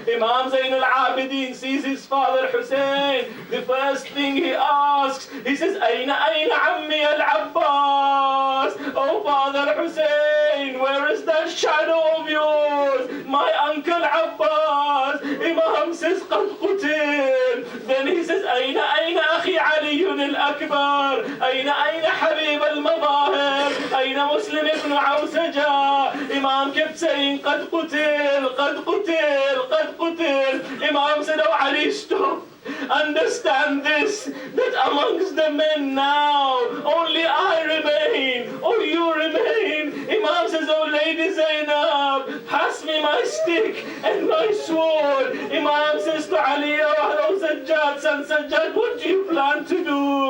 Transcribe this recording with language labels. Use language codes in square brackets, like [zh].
[en] Imam Zain al-Abidin sees his father Hussein. The first thing he asks, he says, [ar] "Ayna ammi al-Abbas?" [en] "Oh Father Hussein, where is that shadow of yours, my uncle Abbas?" Imam says, [ar] "Qad qutil." [en] Then he says, [ar] "Ayna أخي علي الأكبر أين حبيب المظاهر أين مسلم ابن عوسجة." [en] Imam kept saying, [ar] "قد قتل قد قتل قد قتل." [en] Imam said, "Oh Ali, stop. Understand this, that amongst the men now, only I remain, or you remain." Imam says, "Oh Lady Zainab, pass me my stick and my sword." Imam says to Ali, "Oh Sajjad, son Sajjad, what do you plan to do?"